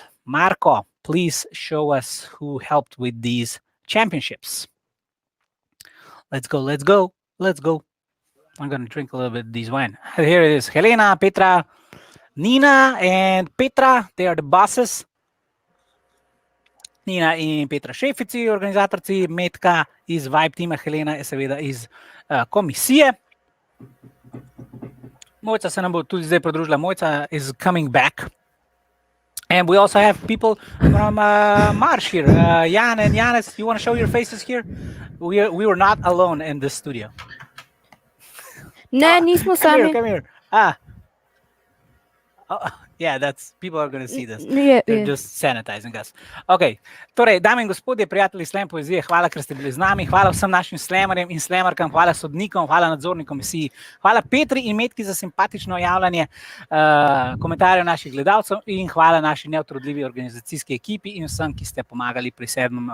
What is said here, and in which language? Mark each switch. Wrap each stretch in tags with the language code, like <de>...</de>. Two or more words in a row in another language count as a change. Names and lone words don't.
<en>Marco, please show us who helped with these championships. Let's go. I'm going to drink a little bit of this wine. Here it is. Helena, Petra, Nina, and Petra. They are the bosses.</en> <sl>Nina in Petra šefici, organizatorci. Metka iz Vibe tima, Helena je seveda iz komisije. Moco se nam bo tudi zdaj pridružila.</sl> <en>Moco is coming back. And we also have people from Marš here. Jan and Janis, you want to show your faces here? We were not alone in this studio.</en> <sl>Ne, nismo sami.</sl> <en>Come here. Yeah, people are going to see this. Yeah, They're yeah. just sanitizing us. Okay.</en> <sl>Torej, dame in gospodje, prijatelji Slam poezije, hvala, ker ste bili z nami. Hvala vsem našim slamerjem in slamerkam, hvala sodnikom, hvala nadzorni komisiji, hvala Petri in Metki za simpatično javljanje komentarjev naših gledalcev in hvala naši neutrudljivi organizacijski ekipi in vsem, ki ste pomagali pri 7.</sl>